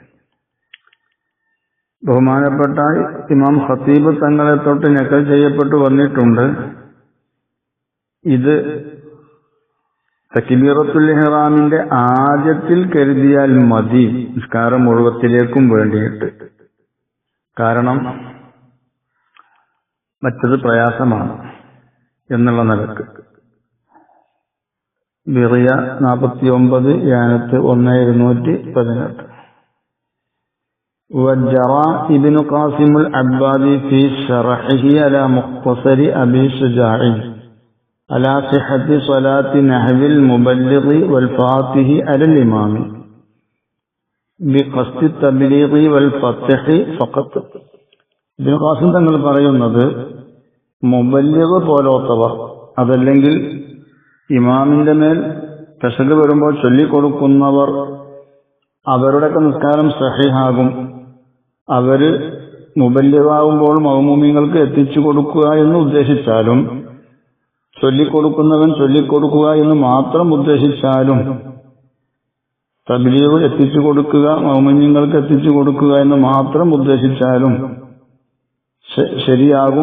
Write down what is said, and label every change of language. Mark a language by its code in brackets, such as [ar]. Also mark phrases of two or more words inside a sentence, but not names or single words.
[ml] ബഹുമാനപ്പെട്ട ഇമാം ഖതീബ് തങ്ങളെ തൊട്ട് നഖൽ ചെയ്യപ്പെട്ടു വന്നിട്ടുണ്ട്, ഇത് തക്ബീറത്തുൽ ഇഹ്റാമിന്റെ ആദ്യത്തിൽ കരുതിയാൽ മതി നിസ്കാരം മുഴുവത്തിലേക്കും വേണ്ടിയിട്ട്. കാരണം മറ്റത് പ്രയാസമാണ് എന്നുള്ള നിലക്ക്. ബിഗ്യ 49 യാനത്ത് 1218. [ar] وجرى ابن قاسم العبادي في شرحه على مختصر أبي شجاع على صحة صلاة نحو المبلغ والفاتح على الإمام بقصد التبليغ والفتح فقط. [ml] ഇബ്നു ഖാസിം തങ്ങൾ പറയുന്നത്, മുബല്ലിഗ് പോലോത്തവർ അതല്ലെങ്കിൽ ഇമാമിന്റെ മേൽ പെശക് വരുമ്പോൾ ചൊല്ലിക്കൊടുക്കുന്നവർ അവരുടെയൊക്കെ നിസ്കാരം സഹീഹാകും. അവര് മുബല്ലിഗാകുമ്പോൾ മഅ്മൂമിങ്ങൾക്ക് എത്തിച്ചു കൊടുക്കുക എന്ന് ഉദ്ദേശിച്ചാലും ചൊല്ലിക്കൊടുക്കുന്നവൻ ചൊല്ലിക്കൊടുക്കുക എന്ന് മാത്രം ഉദ്ദേശിച്ചാലും തബ്ലീഗ് എത്തിച്ചു കൊടുക്കുക, മുഅ്മിനീങ്ങൾക്ക് എത്തിച്ചു കൊടുക്കുക എന്ന് മാത്രം ഉദ്ദേശിച്ചാലും ശരിയാകും.